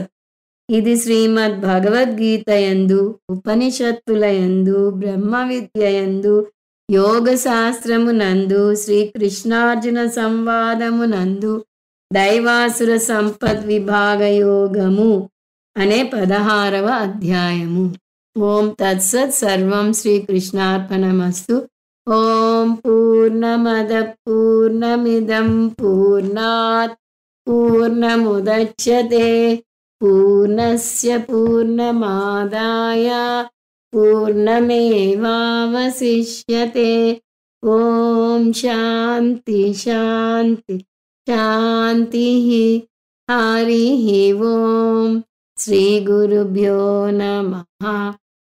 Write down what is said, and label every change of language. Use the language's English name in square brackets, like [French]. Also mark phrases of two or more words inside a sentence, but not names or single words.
[Telugu] ఇది శ్రీమద్ భగవద్గీత యందు, ఉపనిషత్తుల యందు, బ్రహ్మ విద్య యందు, యోగ శాస్త్రమునందు, శ్రీకృష్ణార్జున సంవాదమునందు దైవాసుర సంపద్విభాగ యోగము అనే 16వ అధ్యాయము. [Sanskrit] ఓం తత్సత్. సర్వం శ్రీకృష్ణార్పణమస్తు. ఓం పూర్ణమద పూర్ణమిదం పూర్ణాత్ పూర్ణముదచ్యతే పూర్ణస్య పూర్ణమాదాయ పూర్ణమేవావశిష్యతే. ఓం శాంతి శాంతి శాంతి. హరి ఓం. శ్రీ గురుభ్యో నమః.